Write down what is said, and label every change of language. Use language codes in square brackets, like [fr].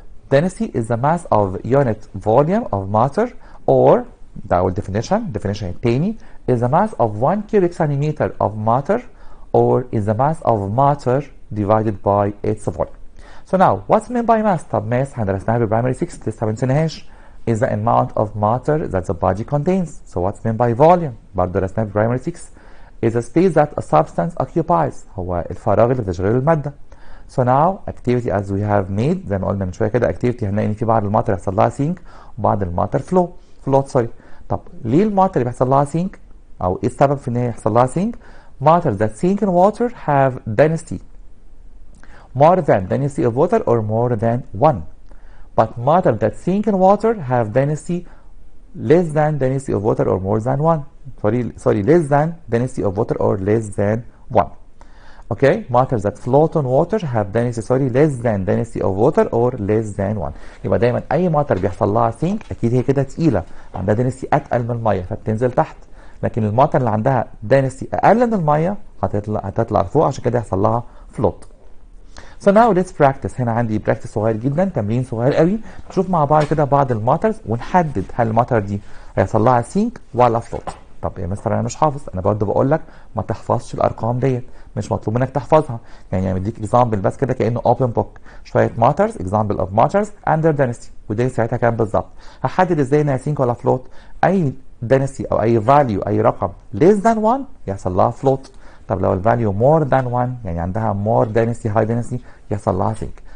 [en] Density is the mass of unit volume of matter or [ar] ده أول [en] definition [ar] التاني [en] is the mass of 1 cubic centimeter of matter or is the mass of matter divided by its volume. So now what's meant by mass؟ [ar] طب mass هندرسناها بالبرايمري 6 لسه ما بنسيناهاش. [en] is the amount of matter that the body contains. So what's meant by volume؟ [ar] برضه درسناها في [en] primary 6 is a space that a substance occupies. [ar] هو الفراغ اللي بتشغله المادة. [en] So now activity as we have made [ar] زي ما قلنا من شوية كده activity هنلاقي ان في بعض الماتر يحصل لها sink وبعض الماتر float سوري. طب ليه الماتر اللي بيحصل لها sink او ايه السبب في ان هي يحصل لها sink؟ [en] matter that sink in water have density more than density of water or more than 1. But matter that sink in water have density less than density of water or more than 1. Sorry, less than density of water or less than 1. Okay, matter that float on water have density less than density of water or less than 1. [ar] يبقى دايما اي ماتر بيحصل لها sink اكيد هي كده تقيله عندها density اتقل من الميه فبتنزل تحت. لكن الماتر اللي عندها density اقل من الميه هتطلع لفوق عشان كده يحصل لها float. [en] So now let's practice. [ar] هنا عندي practice صغير جدا تمرين صغير قوي. نشوف مع بعض كده بعض الماترز ونحدد هل الماتر دي هيحصل لها سينك ولا فلوت. طب يا مستر انا مش حافظ. انا برضه بقول لك ما تحفظش الارقام ديت مش مطلوب منك تحفظها. يعني مديك اكزامبل بس كده كانه اوبن بوك شويه ماترز [en] example of matters and their density [ar] ودي ساعتها كام بالظبط. هحدد ازاي انها سينك ولا فلوت. اي density او اي فاليو اي رقم [en] less than 1 [ar] يحصل لها فلوت. طب لو الفاليو [en] more than 1 [ar] يعني عندها [en] more density high density [ar] يحصل لها sink.